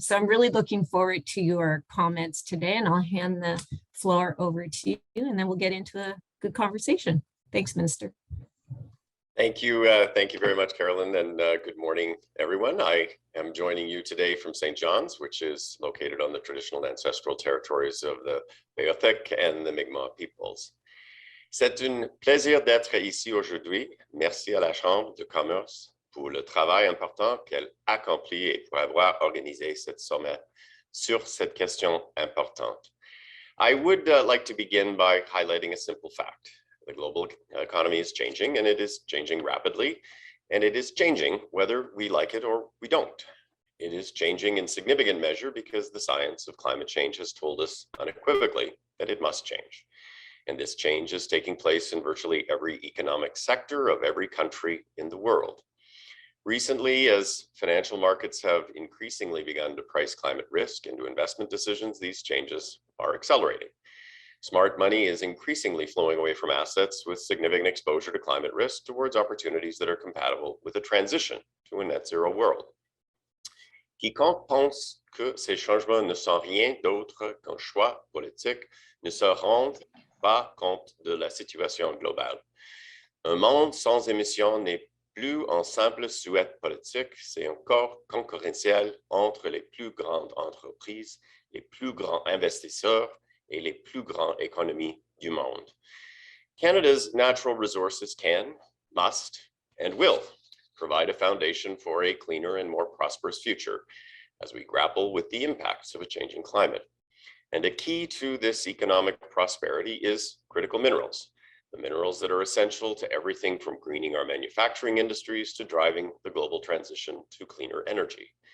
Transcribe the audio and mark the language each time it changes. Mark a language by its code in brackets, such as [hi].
[en] So I'm really looking forward to your comments today, and I'll hand the floor over to you, and then we'll get into a good conversation. Thanks, Minister. Thank you very much, Carolyn, and good morning, everyone. I am joining you today from St. John's, which is located on the traditional ancestral territories of the Beothuk and the Mi'kmaq peoples. [fr] C'est un plaisir d'être ici aujourd'hui. Merci à la Chambre de commerce pour le travail important qu'elle accomplit et pour avoir organisé cette sommet sur cette question importante. [en] I would like to begin by highlighting a simple fact. The global economy is changing, and it is changing rapidly, and it is changing whether we like it or we don't. It is changing in significant measure because the science of climate change has told us unequivocally that it must change. And this change is taking place in virtually every economic sector of every country in the world. Recently, as financial markets have increasingly begun to price climate risk into investment decisions, these changes are accelerating. Smart money is increasingly flowing away from assets with significant exposure to climate risk towards opportunities that are compatible with a transition to a net zero world. [fr] Quiconque pense que ces changements ne sont rien d'autre qu'un choix politique ne se rend pas compte de la situation globale. Un monde sans émissions n'est plus un simple souhait politique, c'est un corps concurrentiel entre les plus grandes entreprises, les plus grands investisseurs et les plus grandes économies du monde. [en] Canada's natural resources can, must, and will provide a foundation for a cleaner and more prosperous future as we grapple with the impacts of a changing climate. And a key to this economic prosperity is critical minerals, the minerals that are essential to everything from greening our manufacturing industries to driving the global transition to cleaner energy.